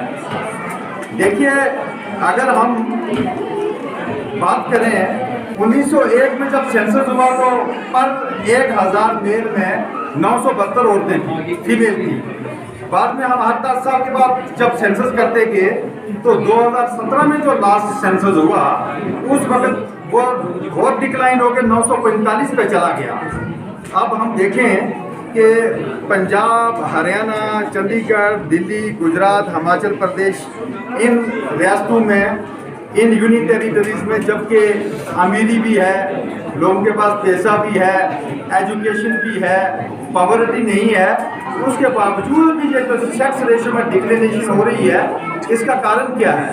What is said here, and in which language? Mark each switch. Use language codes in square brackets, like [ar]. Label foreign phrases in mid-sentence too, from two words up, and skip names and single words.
[ur] دیکھیے، اگر ہم بات کریں 1901 میں جب سینسس ہوا تو [en] per 1000 male [ur] میں 972 عورتیں تھیں، فیمیل تھیں۔ بعد میں ہم 10 سال کے بعد جب سینسس کرتے گئے تو 2017 میں جو [en] last census [ur] ہوا، اس وقت وہ بہت ڈکلائن ہو کے 945 پہ چلا گیا۔ اب ہم دیکھیں کہ پنجاب، ہریانہ، چندی گڑھ، دلی، گجرات، ہماچل پردیش، ان ریاستوں میں، ان [en] union territories [ur] میں جبکہ امیری بھی ہے، لوگوں کے پاس پیسہ بھی ہے، ایجوکیشن بھی ہے، پاورٹی نہیں ہے، اس کے باوجود بھی یہ جو [en] sex ratio [ur] میں ڈکلینیشن ہو رہی ہے، اس کا کارن کیا ہے؟